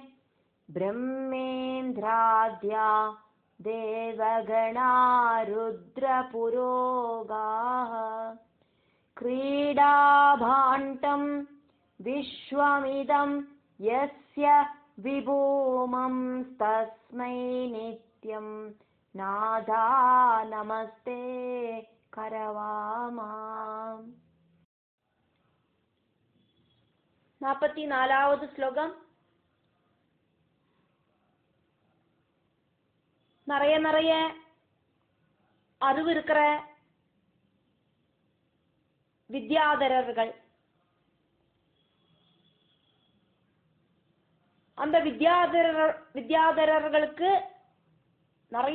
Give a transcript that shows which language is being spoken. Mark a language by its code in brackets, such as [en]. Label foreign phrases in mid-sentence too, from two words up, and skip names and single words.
[sa] ब्रह्मेन्द्राद्या देवगणा रुद्रपुरोगाः क्रीडाभाण्डं विश्वमिदं यस्य विभूमं तस्मै नित्यं नादा नमस्ते करवामा [ta] 44வது ஸ்லோகம். நிறைய அறிவு இருக்கிற வித்யாதரர்கள், அந்த வித்யாதரர்களுக்கு நிறைய